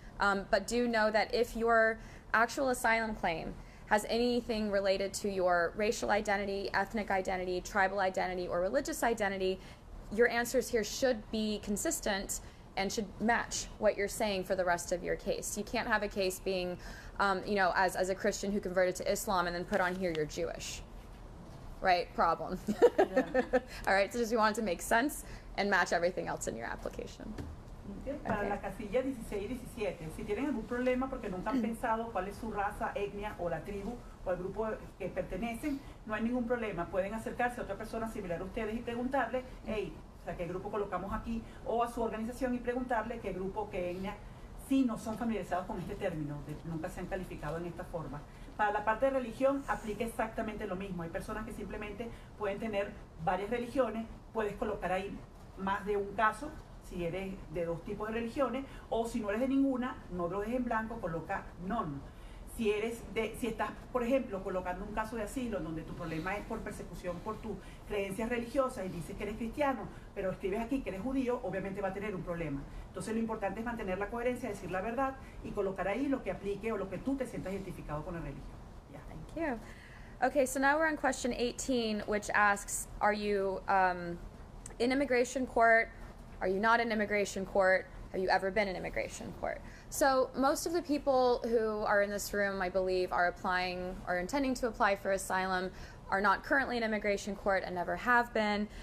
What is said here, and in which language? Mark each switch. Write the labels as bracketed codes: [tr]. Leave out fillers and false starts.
[en] But do know that if your actual asylum claim has anything related to your racial identity, ethnic identity, tribal identity, or religious identity, your answers here should be consistent and should match what you're saying for the rest of your case. You can't have a case being, as a Christian who converted to Islam and then put on here you're Jewish. Right? Problem. Yeah. All right, so just you want it to make sense and match everything else in your application. [es] Para la casilla 16 y 17, si tienen algún problema porque nunca han pensado cuál es su raza, etnia o la tribu o el grupo que pertenecen, no hay ningún problema. Pueden acercarse a otra persona similar a ustedes y preguntarle, hey, ¿qué grupo colocamos aquí? O a su organización y preguntarle qué grupo, qué etnia, si no son familiarizados con este término, nunca se han calificado en esta forma. Para la parte de religión aplica exactamente lo mismo. Hay personas que simplemente pueden tener varias religiones, puedes colocar ahí más de un caso, si eres de dos tipos de religiones, o si no eres de ninguna, no lo dejes en blanco, coloca none. Si estás, por ejemplo, colocando un caso de asilo en donde tu problema es por persecución por tus creencias religiosas y dices que eres cristiano, pero escribes aquí que eres judío, obviamente va a tener un problema. Entonces lo importante es mantener la coherencia, decir la verdad y colocar ahí lo que aplique o lo que tú te sientas identificado con la religión. [en] Yeah. Thank you. Okay, so now we're on question 18, which asks, are you in immigration court? Are you not in immigration court? Have you ever been in immigration court? So most of the people who are in this room, I believe, are applying or intending to apply for asylum are not currently in immigration court and never have been.